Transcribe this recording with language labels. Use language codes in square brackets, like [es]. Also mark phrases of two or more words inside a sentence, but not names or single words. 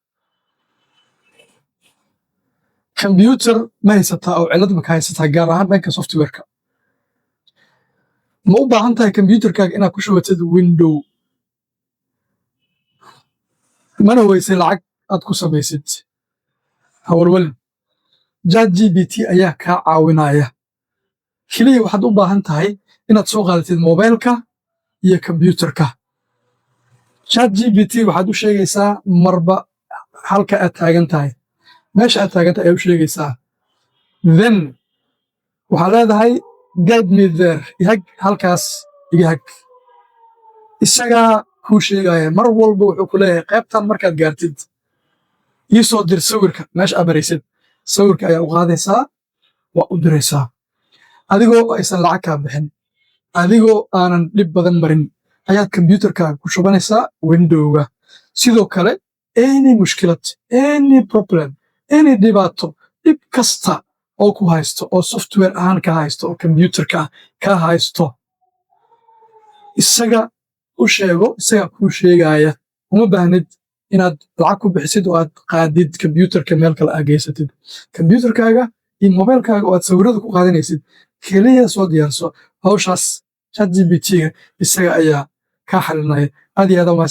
[so] computer ma haysataa oo cilad ma ka haysataa gaar ahaan dhanka software-ka ma u baahan tahay computerkaaga inaad ku shubatid window mana weysay lacag aad ku samaysid hawlwalin ChatGPT ayaa kaa caawinaya keliya waxaad u baahan tahay inaad soo qaadatid mobilka iyo computerka ChatGPT waxaad u sheegaysaa marba halka aad taagan tahay meesha aad taagan tahay ayaa u sheegaysaa then waxaad leedahay [en] guide me there [so] ihag halkaas iga hag isagaa kuu sheegaya mar walba wuxuu ku leeyahay qaybtan markaad gaartid ii soo dir sawirka meesha aad maraysid sawirka ayaa u qaadaysaa waa u diraysaa adigoo aysan lacag kaa bixin adigoo aanan dhib badan marin ayaad computerkaaga ku shubanaysaa windowga sidoo kale any mushkilad [en] any problem [so] any dhibaato dhib kasta oo ku haysto oo software ahaan ka haysto oo computerka ka haysto isaga u sheego isaga kuu sheegaya uma baahnid inaad lacag ku bixisid oo aad qaadid computerka meel kale aad geysatid computerkaaga iyo mobilkaaga oo aad sawirada ku qaadanaysid keliya soo diyaarso hawshaas ChatGPT isaga ayaa kaa xalinaya aad iyo aad u mahadsantiin.